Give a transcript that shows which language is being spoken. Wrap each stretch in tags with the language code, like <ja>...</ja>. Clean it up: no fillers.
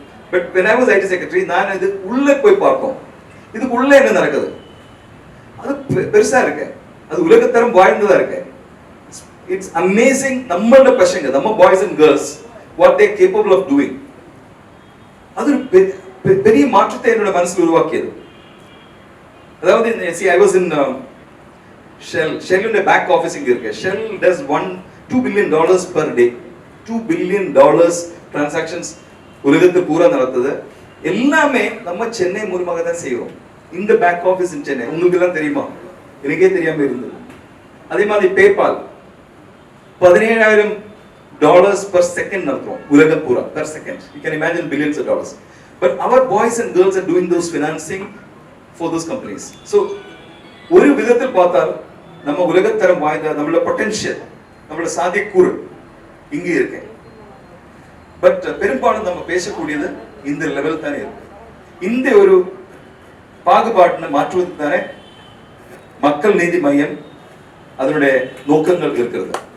<ta>But</ta> <en>when I was IT secretary,</en> <ta>நான் இது உள்ள போய் பார்த்தோம். இதுக்கு உள்ள என்ன நடக்குது, அது பெருசா இருக்கு, அது உலகத்தரம் வாழ்ந்ததா இருக்கு.</ta> <en>It's amazing.</en> <ta>நம்மளோட பசங்க, நம்ம</ta> <en>Boys and girls, what they capable of doing.</en> <ta>அது பெரிய மாற்றத்தை என்னோட மனசுல உருவாக்கியது. அதாவது</ta> <en>I was in Shell</en> <ta>back office இங்க இருக்கு.</ta> <en>Shell does $2 billion per day. $2 billion transactions</en> <ta>உலகத்தில் பூரா நடத்துது. எல்லாமே நம்ம சென்னை மூலமாக தான் செய்வோம். இந்த</ta> <en>back office in Chennai</en> <ta>உங்களுக்கு எல்லாம் தெரியுமா? எனக்கே தெரியாம இருந்தது. அதே மாதிரி பேபால் $17,000</ta> <en>per second</en> <ta>நடத்துவோம் உலகம் பூரா, per second.</ta> <en>You can imagine billions of dollars. But our boys and girls are doing those financing for those companies.</en> <ta>So ஒரு விதத்தில் பார்த்தால் நம்ம உலகத்தரம் வாய்ந்த நம்மளோட பொட்டன்ஷியல், நம்மளோட சாத்தியக்கூறு இங்கே இருக்கு. பட் பெரும்பாலும் நம்ம பேசக்கூடியது இந்த லெவல் தானே இருக்கு. இந்த ஒரு பாகுபாட்டினை மாற்றுவதற்கு தானே மக்கள் நீதி மையம் அதனுடைய நோக்கங்கள் இருக்கிறது.</ta>